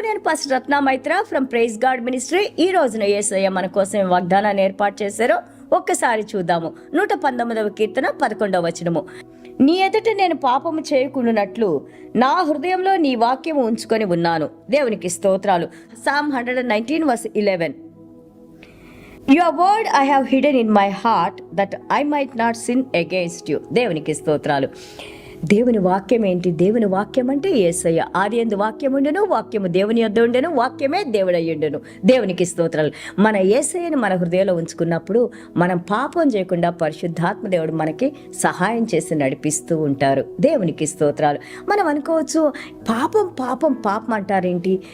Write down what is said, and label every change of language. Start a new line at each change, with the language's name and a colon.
Telugu: నేను pastor Ratna Maitra from praise God ministry. ఈ రోజున యేసయ్య మన కోసం వాగ్దానాన్ని ఏర్పాటు చేశారు. ఒక్కసారి చూద్దాము. 119వ కీర్తన 11వ వచనము. నీ ఎదుట నేను పాపము చేయకుండానట్లు నా హృదయంలో నీ వాక్యము ఉంచుకొని ఉన్నాను. దేవునికి స్తోత్రాలు. Psalm 119:11.
English: Your word I have hidden in my heart that I might not sin against you.
Telugu: దేవునికి స్తోత్రాలు. దేవుని వాక్యం ఏంటి? దేవుని వాక్యం అంటే యేసయ్య. ఆదియందు వాక్యం ఉండెను, వాక్యము దేవుని యొద్ద ఉండెను, వాక్యమే దేవుడయ్యుండెను. దేవునికి స్తోత్రాలు. మన యేసయ్యను మన హృదయంలో ఉంచుకున్నప్పుడు మనం పాపం చేయకుండా పరిశుద్ధాత్మ దేవుడు మనకి సహాయం చేసి నడిపిస్తూ ఉంటారు. దేవునికి స్తోత్రాలు. మనం అనుకోవచ్చు, పాపం పాపం పాపం అంటారేంటి?